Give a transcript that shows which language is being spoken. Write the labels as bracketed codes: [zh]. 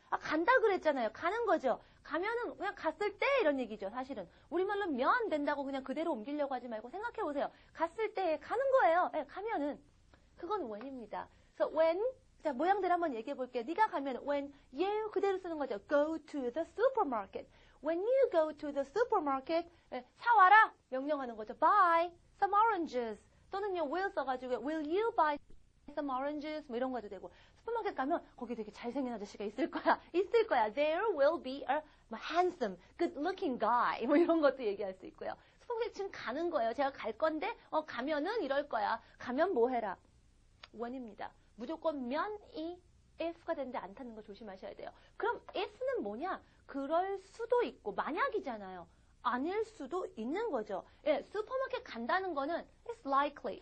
[ko] 간다 그랬잖아요. 가는 거죠. 가면은 그냥 갔을 때 이런 얘기죠, 사실은. 우리말로 면 된다고 그냥 그대로 옮기려고 하지 말고 생각해보세요. 갔을 때 가는 거예요. 예, 가면은. 그건 when입니다. 그래서 when, 자, 모양들 한번 얘기해볼게요. 네가 가면 when you 그대로 쓰는 거죠. [en] go to the supermarket. When you go to the supermarket, 사와라 명령하는 거죠. Buy some oranges. [ko] 또는요, will 써가지고 will you buy some oranges 뭐 이런 거 해도 되고 슈퍼마켓 가면 거기 되게 잘생긴 아저씨가 있을 거야. [en] There will be a handsome, good-looking guy 뭐 이런 것도 얘기할 수 있고요. [ko] 슈퍼마켓 지금 가는 거예요. 제가 갈 건데 가면은 이럴 거야. 가면 뭐 해라. when입니다. 무조건 면이 if가 되는데 안 타는 거 조심하셔야 돼요. 그럼 if는 뭐냐? 그럴 수도 있고 만약이잖아요. 아닐 수도 있는 거죠. 예, 슈퍼마켓 간다는 거는 it's likely.